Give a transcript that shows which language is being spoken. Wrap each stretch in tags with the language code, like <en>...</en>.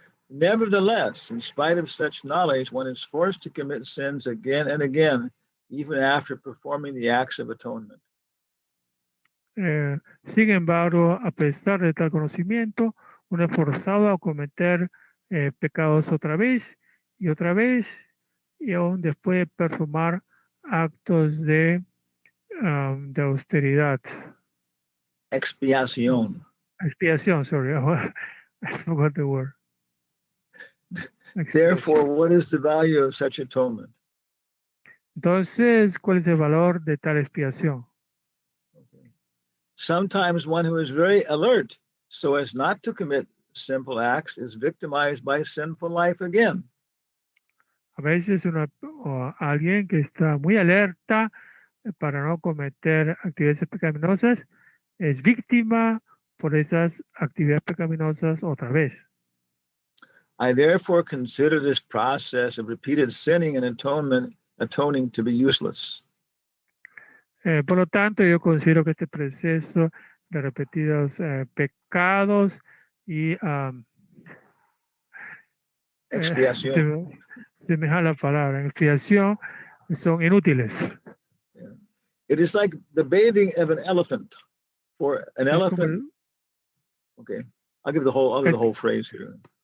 <en>Nevertheless, in spite of such knowledge, one is forced to commit sins again and again, even after performing the acts of atonement.</en> <es>Sin embargo, a pesar de tal conocimiento, uno es forzado a cometer pecados otra vez, y aún después de performar actos de austeridad. Expiación.</es> <en>Expiación, sorry, I forgot the word. Therefore, what is the value of such atonement?</en> <es>Entonces, ¿cuál es el valor de tal expiación?</es> <en>Sometimes one who is very alert so as not to commit simple acts is victimized by sinful life again.</en> <es>A veces alguien que está muy alerta para no cometer actividades pecaminosas es víctima por esas actividades pecaminosas otra vez.</es> <en>I therefore consider this process of repeated sinning and atoning to be useless.</en> <es>Por lo tanto, yo considero que este proceso de repetidos pecados y Expiación. se me jala la palabra, expiación, son inútiles.</es> <en>Yeah. It is like the bathing of an elephant. For an</en> <es>Es como</es> <en>elephant, okay, I'll give the whole phrase here.</en>